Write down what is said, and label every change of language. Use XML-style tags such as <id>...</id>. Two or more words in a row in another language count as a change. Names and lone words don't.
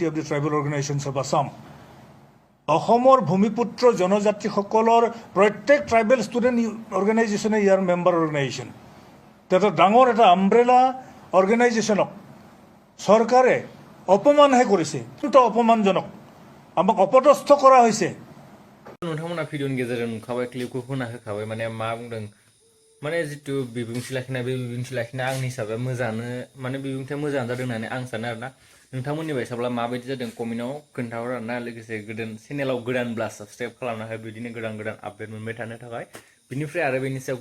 <en>of the tribal organisations of Assam</en> <as>অসমৰ ভূমিপুত্ৰ জনজাতিসকলৰ প্ৰত্যেক</as> <en>tribal student organisation</en> <as>ইয়াৰ</as> <en>member organisation</en> <as>এটা ডাঙৰ এটা</as> <en>umbrella organisation</en> <as>চৰকাৰে অপমানহে কৰিছে কিন্তু অপমানজনক আমাক অপদস্থ কৰা হৈছে</as> <brx>नोंथांमोना भिडिअनि गेजेरजों नुखाबाय क्लिपखौ होना होखाबाय माने मा बुंदों माने जितु बिबुंथि लाखिनाय बे बिबुंथि लाखिनाय आंनि हिसाबै मोजाङानो माने बिबुंथिया मोजां जादों होननानै आं सानो आरोना नोंथांमोननि बायसाब्ला माबायदि जादों कमेन्टआव खोन्थाहर आरोना लोगोसे गोदान चेनेलाव गोदानब्ला साबस्क्राइब खालामनो हायो बिदिनो गोदान आपडेट मोनबाय थानो थाखाय बिनिफ्राय आरो बेनि सायाव</brx>